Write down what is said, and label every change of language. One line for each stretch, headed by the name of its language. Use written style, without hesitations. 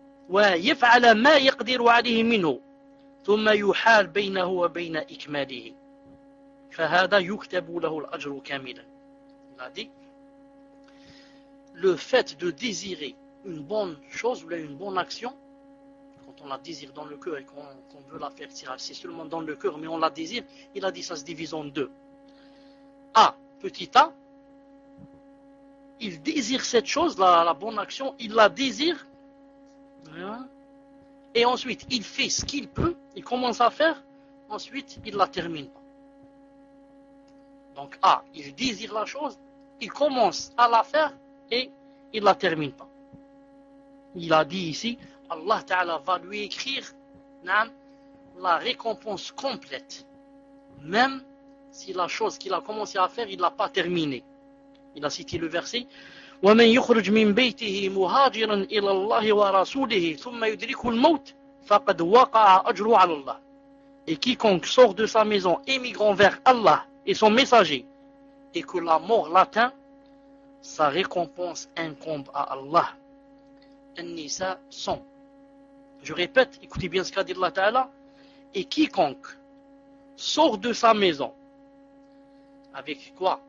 Arabic: ويفعل ما يقدر عليه منه ثم يحال بينه وبين إكماله فهذا يكتب له الأجر كاملا.
French: Il a dit, le fait de désirer une bonne chose ou une bonne action, quand on la désire dans le cœur et qu'on veut la faire tirer, c'est seulement dans le cœur, mais on la désire, il a dit, ça se divise en deux. A, petit a, il désire cette chose, la bonne action, il la désire. Et ensuite, il fait ce qu'il peut, il commence à faire, ensuite, il la termine. Donc, A, il désire la chose, il commence à la faire, et il la termine pas. Il a dit ici, Allah Ta'ala va lui écrire, naam, la récompense complète, même si la chose qu'il a commencé à faire, il l'a pas terminée. Il a cité le verset,
Arabic: ومن يخرج من بيته مهاجرا الى الله ورسوله ثم يدركه الموت فقد وقع اجره على الله.
French: Et quiconque sort de sa maison émigrant vers Allah et son messager et que la mort l'atteint, sa récompense incombe à Allah. النساء 100. Je répète, écoutez bien ce qu'a dit Allah Ta'ala. Et quiconque sort de sa maison avec quoi?